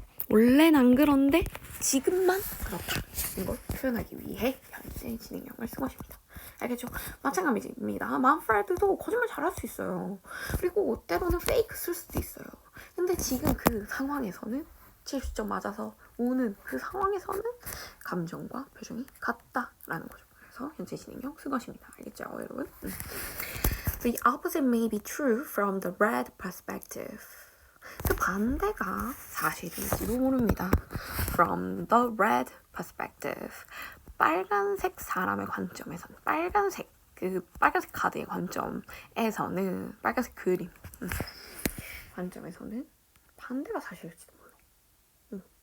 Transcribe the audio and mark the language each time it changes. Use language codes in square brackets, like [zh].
[ko] 원래는 안 그런데 지금만 그렇다. 이걸 표현하기 위해 현재 진행형을 쓴 것입니다. 알겠죠? 마찬가지입니다. 만프레드도 거짓말 잘할 수 있어요. 그리고 때로는 페이크 쓸 수도 있어요. 근데 지금 그 상황에서는 70점 맞아서 오는 그 상황에서는 감정과 표정이 같다라는 거죠. 그래서 현재 진행형 쓴 것입니다. 알겠죠, 여러분? [en] The opposite may be true from the red perspective. [ko] 그 반대가 사실일지도 모릅니다. [en] From the red perspective. [ko] 빨간색 사람의 관점에선 빨간색 그 빨간색 카드의 관점에서는 빨간색 그림 관점에서는 반대가 사실일지도 몰라.